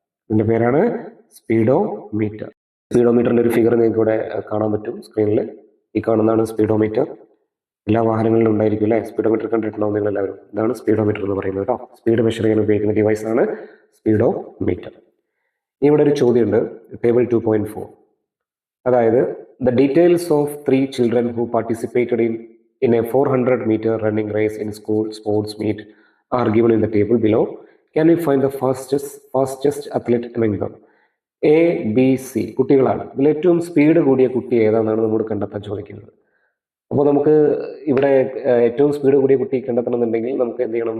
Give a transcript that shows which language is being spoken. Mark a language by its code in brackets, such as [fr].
[ml] ഇതിന്റെ പേരാണ് സ്പീഡോമീറ്റർ. സ്പീഡോമീറ്ററിന്റെ ഒരു ഫിഗർ നിങ്ങൾക്ക് ഇവിടെ കാണാൻ പറ്റും സ്ക്രീനിൽ. ഈ കാണുന്നതാണ് സ്പീഡോമീറ്റർ. എല്ലാ വാഹനങ്ങളിലും ഉണ്ടായിരിക്കും അല്ലേ? സ്പീഡോമീറ്റർ കണ്ടിട്ടുണ്ടാവും നിങ്ങൾ എല്ലാവരും. ഇതാണ് സ്പീഡോമീറ്റർ എന്ന് പറയുന്നത് കേട്ടോ. സ്പീഡ് മെഷർ ചെയ്യാൻ ഉപയോഗിക്കുന്ന ഡിവൈസാണ് സ്പീഡോമീറ്റർ. ഇവിടെ ഒരു ചോദ്യമുണ്ട്, ടേബിൾ 2.4. [en] അതായത് the details of 3 children who participated in a 400-meter running race in school sports meet are given in the table below. Can we find the fastest athlete among them? [ml] A, B, C കുട്ടികളാണ്. ഇതിൽ ഏറ്റവും speed കൂടിയ കുട്ടി ഏതാണെന്നാണ് നമ്മൾ കണ്ടെത്താൻ ചോദിക്കുന്നത്. അപ്പോൾ നമുക്ക് ഇവിടെ ഏറ്റവും സ്പീഡ് കൂടിയ കുട്ടി കണ്ടെത്തണം എന്നുണ്ടെങ്കിൽ നമുക്ക് എന്ത് ചെയ്യണം?